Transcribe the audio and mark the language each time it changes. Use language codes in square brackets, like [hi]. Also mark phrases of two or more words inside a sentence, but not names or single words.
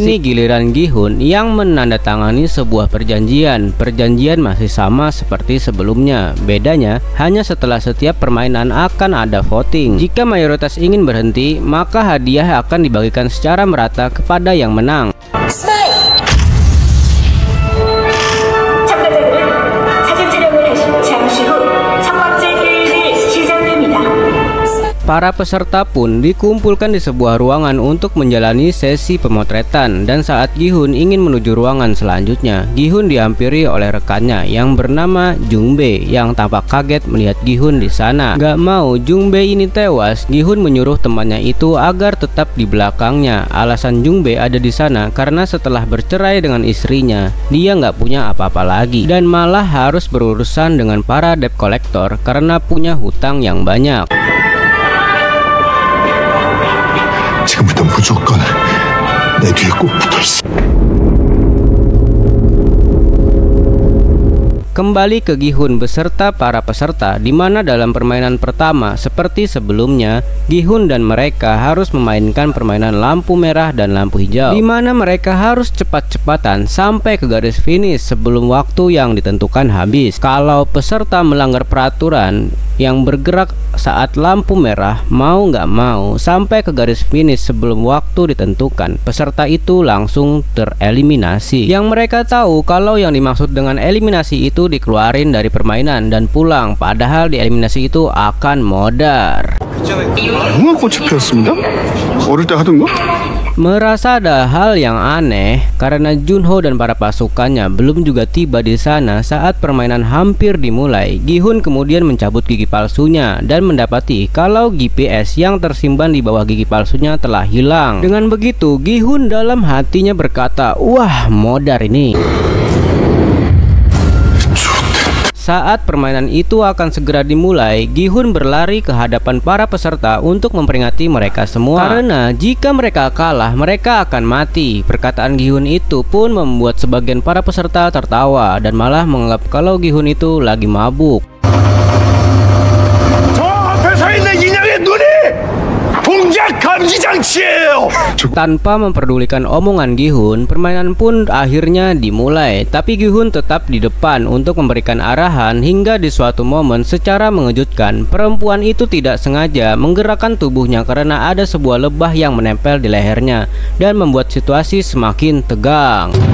[id] Kini giliran Gi-hun yang menandatangani sebuah perjanjian. Perjanjian masih sama seperti sebelumnya. Bedanya hanya setelah setiap permainan akan ada voting. Jika mayoritas ingin berhenti, maka hadiah akan dibagikan secara merata kepada yang menang. [ko] 참가자들은 사진 촬영을 하신 잠시 후 첫 번째 게임이 시작됩니다. [id] Para peserta pun dikumpulkan di sebuah ruangan untuk menjalani sesi pemotretan, dan saat Gi-hun ingin menuju ruangan selanjutnya, Gi-hun dihampiri oleh rekannya yang bernama Jung-bae yang tampak kaget melihat Gi-hun di sana. Gak mau Jung-bae ini tewas, Gi-hun menyuruh temannya itu agar tetap di belakangnya. Alasan Jung-bae ada di sana karena setelah bercerai dengan istrinya, dia nggak punya apa-apa lagi dan malah harus berurusan dengan para [en] debt collector [id] karena punya hutang yang banyak. [ko] 지금부터 무조건 내 뒤에 꼭 붙어있어. [id] Kembali ke Gi-hun beserta para peserta, di mana dalam permainan pertama seperti sebelumnya, Gi-hun dan mereka harus memainkan permainan lampu merah dan lampu hijau, di mana mereka harus cepat-cepatan sampai ke garis finish sebelum waktu yang ditentukan habis. Kalau peserta melanggar peraturan yang bergerak saat lampu merah, mau nggak mau sampai ke garis finish sebelum waktu ditentukan, peserta itu langsung tereliminasi. Yang mereka tahu kalau yang dimaksud dengan eliminasi itu dikeluarin dari permainan dan pulang, padahal di eliminasi itu akan modar. [ko] 무궁화꽃이 피었습니다. 어릴 때 하던 거? [id] Merasa ada hal yang aneh karena Junho dan para pasukannya belum juga tiba di sana saat permainan hampir dimulai. Gi-hun kemudian mencabut gigi palsunya dan mendapati kalau GPS yang tersimpan di bawah gigi palsunya telah hilang. Dengan begitu, Gi-hun dalam hatinya berkata, "Wah, modar ini." Saat permainan itu akan segera dimulai, Gi-hun berlari ke hadapan para peserta untuk memperingati mereka semua. Karena jika mereka kalah, mereka akan mati. Perkataan Gi-hun itu pun membuat sebagian para peserta tertawa dan malah menganggap kalau Gi-hun itu lagi mabuk. [ko] 저 앞에 서 있는 인형의 눈이 동작 감지 장치예요. [id] Tanpa memperdulikan omongan Gi-hun, permainan pun akhirnya dimulai. Tapi Gi-hun tetap di depan untuk memberikan arahan hingga di suatu momen secara mengejutkan, perempuan itu tidak sengaja menggerakkan tubuhnya karena ada sebuah lebah yang menempel di lehernya dan membuat situasi semakin tegang.